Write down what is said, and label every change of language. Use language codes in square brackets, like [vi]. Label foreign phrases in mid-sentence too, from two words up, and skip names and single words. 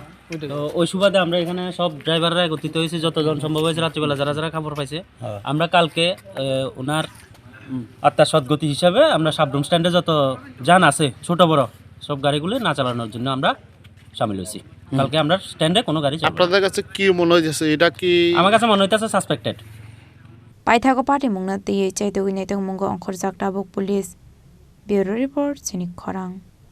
[bn] তো ওই সুবাদে আমরা এখানে সব ড্রাইভাররা একত্রিত হয়েছে যতজন সম্ভব হয়েছে রাত্রিবেলা যারা খবর পাইছে আমরা কালকে ওনার আত্মার সদ্গতি হিসাবে আমরা সাবরুম স্ট্যান্ডে যত যান আছে ছোট বড় সব গাড়িগুলো না চালানোর জন্য আমরা সামিল হয়েছি কালকে আমরা স্ট্যান্ডে কোনো গাড়ি আপনাদের কাছে কি মনে হইছে এটা কি আমার কাছে মনে হইতাছে সাসপেক্টেড [trp] Paithago party mungna tiye chaitogui netong mungo onkhor jakta bok [en] police bureau report [trp] Chini Khorang